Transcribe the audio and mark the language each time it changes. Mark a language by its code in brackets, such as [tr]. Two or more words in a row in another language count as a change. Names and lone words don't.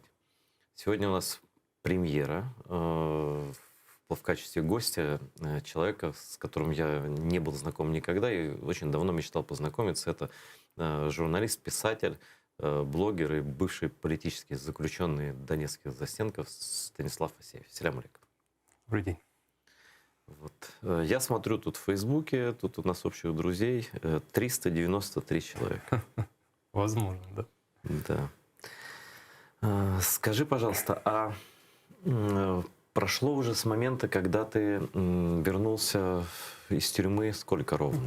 [ru] Сегодня у нас премьера в качестве гостя человека, с которым я не был знаком никогда и очень давно мечтал познакомиться. Это журналист, писатель, блогер и бывший политический заключенный донецких застенков Станислав Асеев. [ar] سلام عليكم. [ru] Добрый день. Вот. Я смотрю тут в Фейсбуке, тут у нас общих друзей 393 человека. Возможно, да. Да. Скажи, пожалуйста, а прошло уже с момента, когда ты вернулся из тюрьмы, сколько ровно?